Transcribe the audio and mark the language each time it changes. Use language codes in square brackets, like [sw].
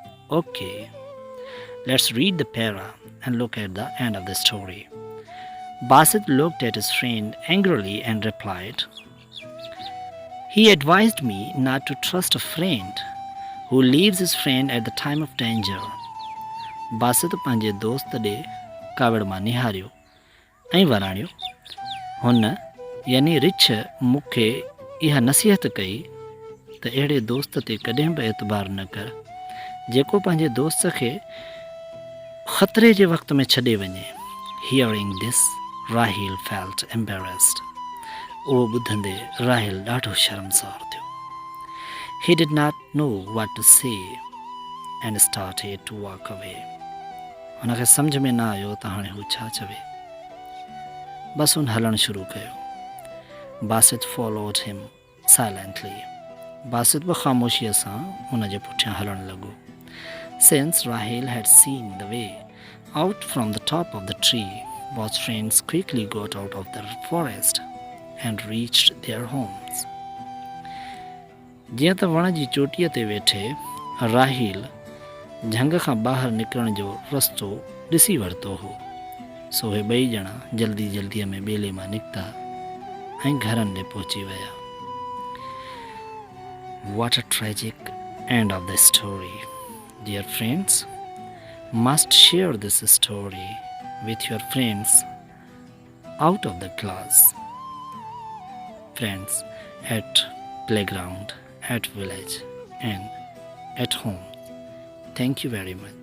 [en] Okay, let's read the para and look at the end of the story. Basit looked at his friend angrily and replied, "He advised me not to trust a friend who leaves his friend at the time of danger." [sd] Basit पंहिंजे दोस्त ॾे कावड़ मां निहारियो ऐं वराणियो। हुन यानी रिछ मूंखे इहा नसीहत कई त अहिड़े दोस्त ते कॾहिं बि एतबार न कर जेको पंहिंजे दोस्त खे ख़तरे जे वक़्त में छॾे वञे। [en] Hearing this, Raheel felt embarrassed. [sd] उहो ॿुधंदे राहिल ॾाढो शर्मसार थियो। [en] He did not know what to say and started to walk away. [sd] हुनखे सम्झ में न आयो त हाणे हू छा चवे। बस हुन हलणु शुरू कयो। [en] Basit followed him silently. [sd] Basit बि ख़ामोशीअ सां हुन जे पुठियां हलणु लॻो। [en] Since Raheel had seen the way out from the top of the tree, both friends quickly got out of the forest and reached their homes. [sd] जीअं त वण जी चोटीअ ते वेठे राहील झंग खां ॿाहिरि निकिरण जो रस्तो ॾिसी वरितो हो, सो उहे ॿई ॼणा जल्दी जल्दीअ में ॿेले मां निकिता ऐं घरनि ॾे पहुची विया। [en] What a tragic end of the story. Dear friends, must share this story with your friends out of the class, friends at playground, at village and at home. Thank you very much.